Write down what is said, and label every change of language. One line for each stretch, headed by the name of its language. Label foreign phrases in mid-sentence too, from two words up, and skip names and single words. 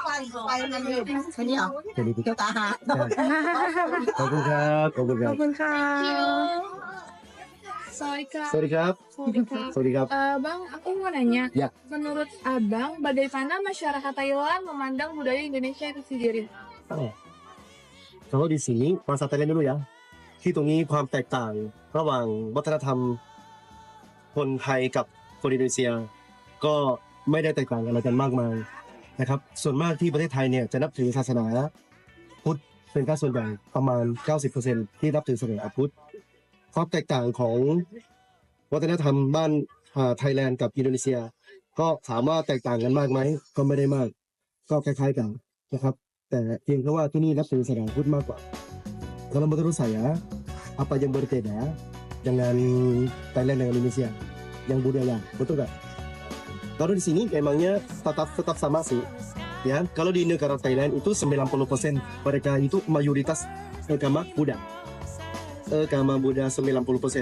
Indonesian: Jadi itu
Thai: ขอบคุณครับ.
English: Sorry kap.
Indonesian: Bang, aku mau nanya. Ya. Menurut Abang, bagaimana masyarakat Thailand memandang budaya Indonesia itu sendiri? Kalau di sini bahasa Thailand dulu ya,
Thai: ที่ตรงนี้ความแตกต่างระหว่างวัฒนธรรมคนไทยกับคนอินโดนีเซียก็ไม่ ได้แตกต่างอะไรกันมากมายนะครับส่วนมากที่ประเทศไทยเนี่ยจะนับถือศาสนาพุทธเป็นค่าส่วนใหญ่ประมาณ 90% ที่นับถือศาสนาพุทธความแตกต่างของวัฒนธรรมบ้านไทยแลนด์กับอินโดนีเซียก็ถามว่าแตกต่างกันมากไหมก็ไม่ได้มากก็คล้ายๆกันนะครับแต่เพียงแค่ว่าที่นี่นับถือศาสนาพุทธมากกว่า
Indonesian: kalau menurut saya apa yang berbeda dengan Thailand dengan Indonesia yang budaya betul nggak? Kalau di sini memangnya tetap sama sih ya. Kalau di negara Thailand itu 90% mereka itu mayoritas agama Buddha 90%.